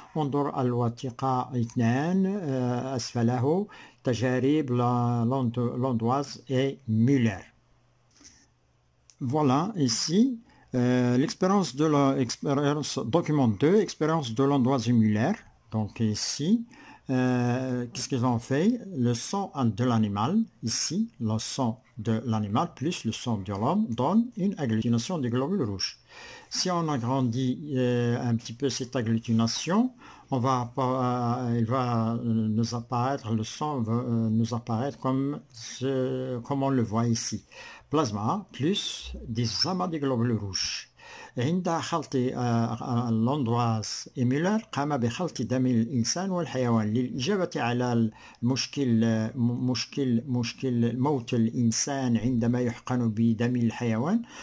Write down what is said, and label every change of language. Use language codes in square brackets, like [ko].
[ar] انظر الوثيقة 2 أسفله تجارب لوندواز et Müller. [fr] Voilà ici l'expérience de l'expérience document 2, expérience de Landoise et Müller. Donc ici, qu'est-ce qu'ils ont fait? Le sang de l'animal, ici, le sang de l'animal plus le sang de l'homme donne une agglutination des globules rouges. Si on agrandit un petit peu cette agglutination, il va nous apparaître, le sang va nous apparaître comme on le voit ici. Plasma plus des amas de globules rouges. [ar] عند خلط لوندواز إيميلر قام بخلط دم الإنسان والحيوان للإجابة على مشكل موت الإنسان عندما يحقن بدم الحيوان.